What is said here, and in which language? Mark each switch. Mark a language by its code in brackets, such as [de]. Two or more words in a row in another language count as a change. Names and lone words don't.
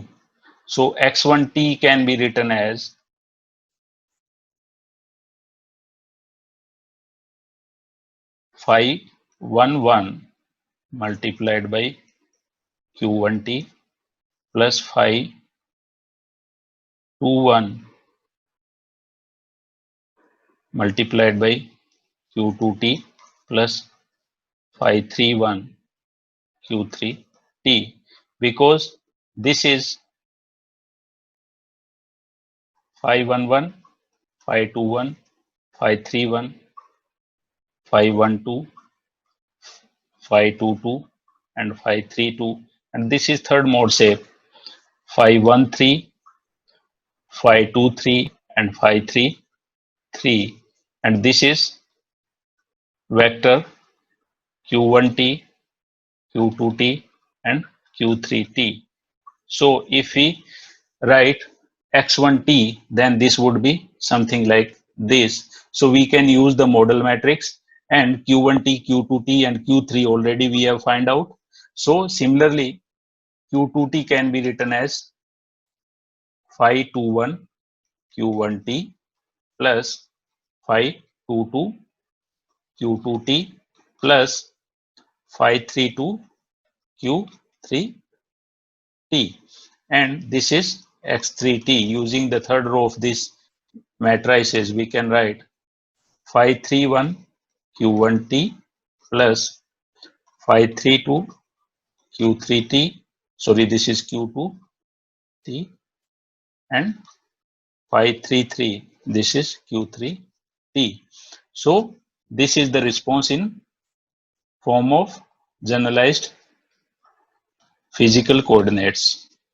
[en] So x1t can be written as phi 11 multiplied by q1t plus phi 21 multiplied by q2t plus phi 31 q3t, because this is phi 11, phi 21, phi 31, phi 12, phi 22 and phi 32, and this is third mode shape phi 13, phi 23 and phi 33, and this is vector q1t, q2t and q3t. So if we write x1t, then this would be something like this. So we can use the model matrix, and q1t, q2t and q3 already we have find out. So similarly, q2t can be written as phi 21 q1t plus phi 22 q2t plus phi 32 q3t, and this is x3t. Using the third row of this matrices, we can write phi 31 q1t plus phi 32 q3t, sorry, this is q2t, and phi 33, this is q3t. So this is the response in form of generalized physical coordinates.